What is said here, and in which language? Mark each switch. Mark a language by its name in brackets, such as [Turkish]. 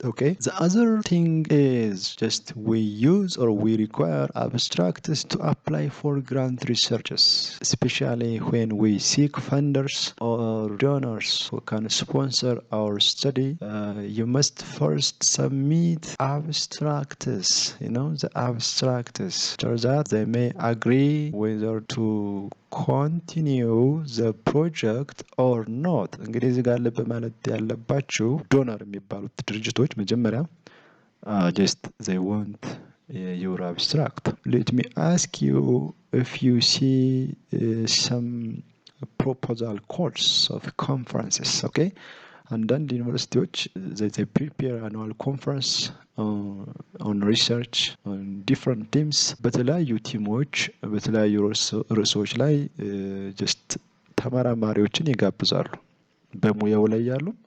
[English] Okay, the other thing is just we use or we require abstracts to apply for grant researches, especially when we seek funders or donors who can sponsor our study. You must first submit abstracts, the abstracts, so that they may agree whether to continue the project or not. [Amharic] እንግዲህ እዚህ ጋር ልብ ማለት ያለባችሁ ዶነር የሚባሉት ድርጅቶች መጀመሪያ [English] just they want your abstract. Let me ask you if you see some proposal calls of conferences. Okay, [Amharic] አንዳንድ ዩኒቨርሲቲዎች [English] they prepare annual conference on research on different teams [Amharic] በተለያዩ ቲሞች በተለያዩ ርዕሶች ላይ just ተመራማሪዎችን ይጋብዛሉ። በሙያው ላይ ያሉ